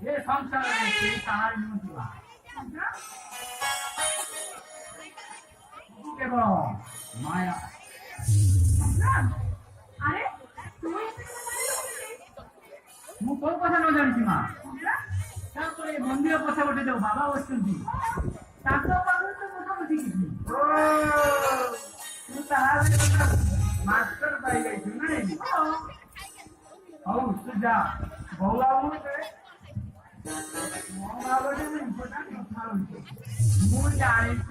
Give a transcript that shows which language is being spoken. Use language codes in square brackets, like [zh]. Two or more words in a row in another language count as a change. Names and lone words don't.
[bn] সংসারে সেই তাহার মহিমা কেবল মায়া। আরে তুমি [or] ମୁଁ କୋଉ କଥା ନ ଜାଣିଛି ମା। ତାପରେ ମନ୍ଦିର ପଛ ଗୋଟେ ଯୋଉ ବାବା ବସିଛନ୍ତି ତାଙ୍କ ପାଖରୁ ତ କଥା ବୁଝିକି ତୁ ତାହେଲେ ମାଷ୍ଟର ପାଇଯାଇଛୁ ନାଇଁ? ହଉ ତୁ ଯା ବୋଉ ଆଉ ମୋ ବାବାଟେ ଇମ୍ପୋର୍ଟାଣ୍ଟ କଥା ହଉଛି ମୁଁ ଜାଣିଛି।